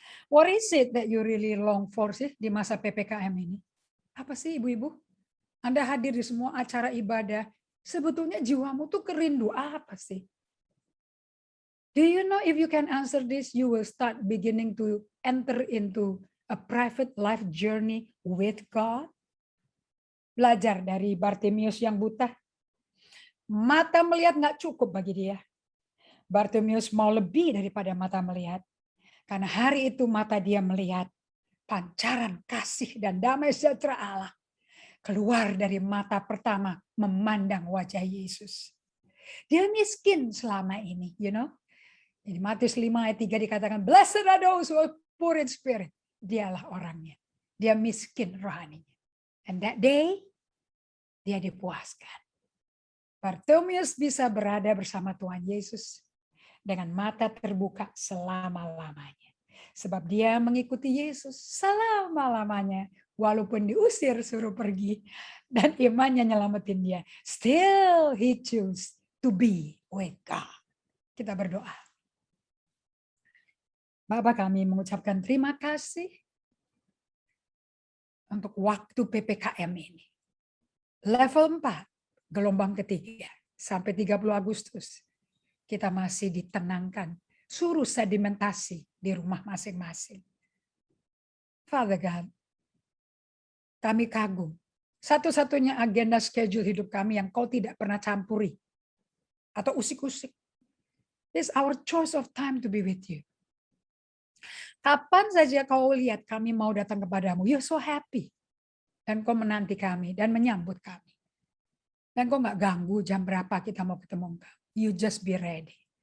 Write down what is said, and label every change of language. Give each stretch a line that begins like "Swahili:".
English: What is it that you really long for
Indonesian: sih di masa PPKM ini? Apa sih ibu-ibu? Anda hadir di semua acara ibadah. Sebetulnya jiwamu tuh kerindu apa sih?
English: Do you know if you can answer this, you will start beginning to enter into a private life journey with God?
Indonesian: Belajar dari Bartimeus yang buta. Mata melihat nggak cukup bagi dia. Bartimeus mau lebih daripada mata melihat. Karena hari itu mata dia melihat pancaran kasih dan damai sejahtera Allah keluar dari mata pertama memandang wajah Yesus. Dia miskin selama ini,
English: you know.
Indonesian: Di Matius 5 ayat 3 dikatakan,
English: blessed are those who are poor in spirit.
Indonesian: Dialah orangnya. Dia miskin rohaninya.
English: And that day,
Indonesian: dia dipuaskan. Bartimeus bisa berada bersama Tuhan Yesus dengan mata terbuka selama-lamanya. Sebab dia mengikuti Yesus selama-lamanya. Walaupun diusir suruh pergi. Dan imannya nyelamatin dia.
English: Still he choose to be with God.
Indonesian: Kita berdoa. Bapak, kami mengucapkan terima kasih untuk waktu PPKM ini. Level 4, gelombang ketiga, sampai 30 Agustus. Kita masih ditenangkan, suruh sedimentasi di rumah masing-masing.
English: Father God,
Indonesian: kami kagum. Satu-satunya agenda schedule hidup kami yang kau tidak pernah campuri. Atau usik-usik.
English: This is our choice of time to be with you.
Indonesian: Kapan saja kau lihat kami mau datang kepadamu,
English: you're so happy.
Indonesian: Dan kau menanti kami dan menyambut kami. Dan kau nggak ganggu jam berapa kita mau ketemu engkau.
English: You just be ready.